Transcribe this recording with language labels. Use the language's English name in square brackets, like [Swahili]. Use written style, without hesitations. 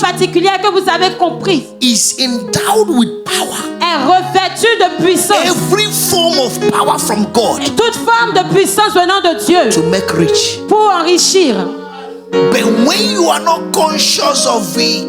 [French] particulière que vous avez comprise, [English] is endowed with power. [French] Est revêtue de puissance. [English] Every form of power from God. [French] Toute forme de puissance venant de Dieu. [English] To make rich. [French] Pour enrichir. [English] But when you are not conscious of it,